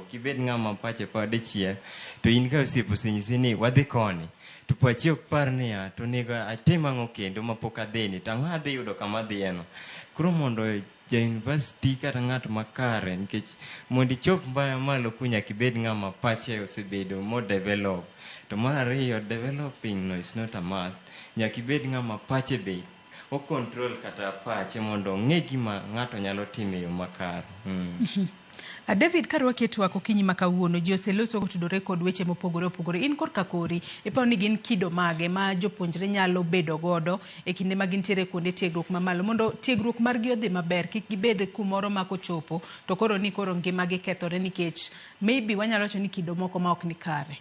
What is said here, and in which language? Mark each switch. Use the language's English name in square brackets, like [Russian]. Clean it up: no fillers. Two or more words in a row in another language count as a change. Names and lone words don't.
[Luo (Kenya and Tanzania)] Ok ibed ng'ama pache paro dichiel to in ka osiepo osenyisi ni wadhi koni to pachi ok par niya to nego atim ang'o kendo mapok adhini to ang'o adhi yudo kama adhiyeno. Koro mondo ja-university kata ng'at makare, nikech mondo ichop mbaya malo ku nyaka ibed ng'ama pache osebedo mo develop. To mar ariyo, [English] developing no is not a must. [Luo (Kenya and Tanzania)] Nyaka ibed ng'ama pache be o control kata pache mondo ong'e gima ng'ato nyalo timo e yo makare. David Karwaki twak okinyi makawuono ji oseloso kotudore kod weche mopogore opogore. In korka kori iparo ni gin kido mage ma jopuonjre nyalo bedo godo e kinde ma gintiere kuonde tiegruok mamalo mondo tiegruok margi odhi maber, kik gibed kumoro ma kochopo to koro ni koro ngimagi kethore nikech maybe wanyalo wacho ni kido moko ma ok ni kare.